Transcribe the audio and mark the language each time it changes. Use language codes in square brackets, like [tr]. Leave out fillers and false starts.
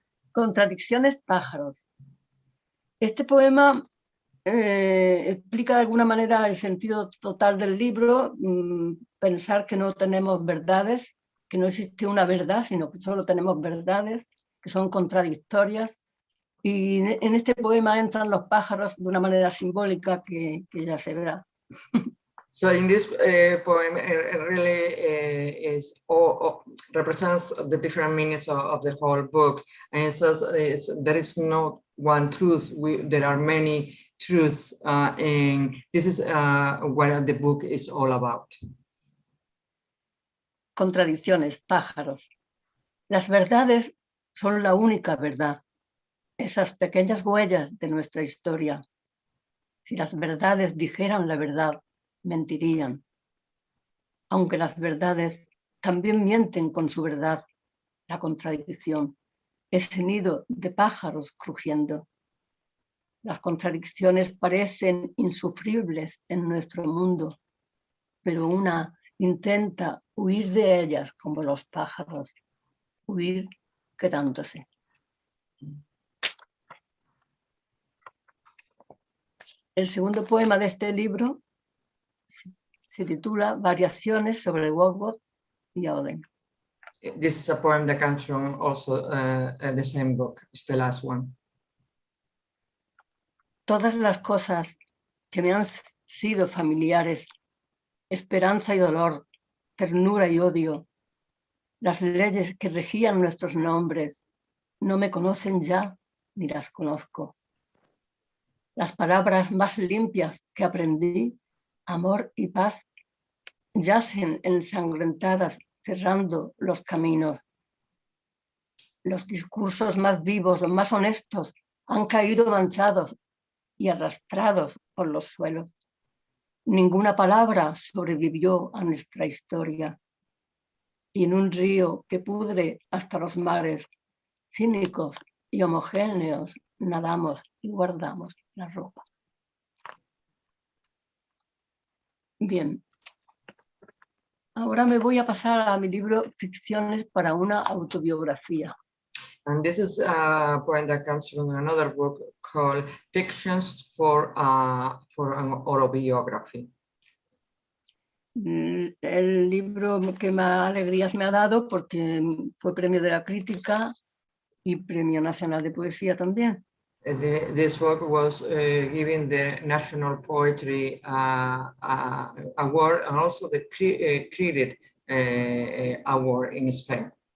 [es] Contradicciones pájaros. Este poema explica de alguna manera el sentido total del libro, pensar que no tenemos verdades, que no existe una verdad, sino que solo tenemos verdades, que son contradictorias. Y en este poema entran los pájaros de una manera simbólica que ya se verá. [en] So in this poem, it really represents the different meanings of the whole book. And it says there is not one truth. There are many truths, and this is what the book is all about. [es] Contradicciones, pájaros. Las verdades son la única verdad. Esas pequeñas huellas de nuestra historia. Si las verdades dijeran la verdad, mentirían. Aunque las verdades también mienten con su verdad, la contradicción, ese nido de pájaros crujiendo. Las contradicciones parecen insufribles en nuestro mundo, pero una intenta huir de ellas como los pájaros, huir quedándose. El segundo poema de este libro se titula Variaciones sobre Wordsworth y Auden. [en] This is a poem that comes from also the same book. It's the last one. [es] Todas las cosas que me han sido familiares, esperanza y dolor, ternura y odio, las leyes que regían nuestros nombres, no me conocen ya ni las conozco. Las palabras más limpias que aprendí, amor y paz, yacen ensangrentadas cerrando los caminos. Los discursos más vivos, los más honestos, han caído manchados y arrastrados por los suelos. Ninguna palabra sobrevivió a nuestra historia. Y en un río que pudre hasta los mares, cínicos y homogéneos, nadamos y guardamos la ropa. Bien. Ahora me voy a pasar a mi libro Ficciones para una autobiografía. [en] And this is a poem that comes from another book called Fictions for an Autobiography. [es] El libro que más alegrías me ha dado porque fue premio de la crítica y premio nacional de poesía también. [en] This book was given the National Poetry Award and also the Critic Award in Spain.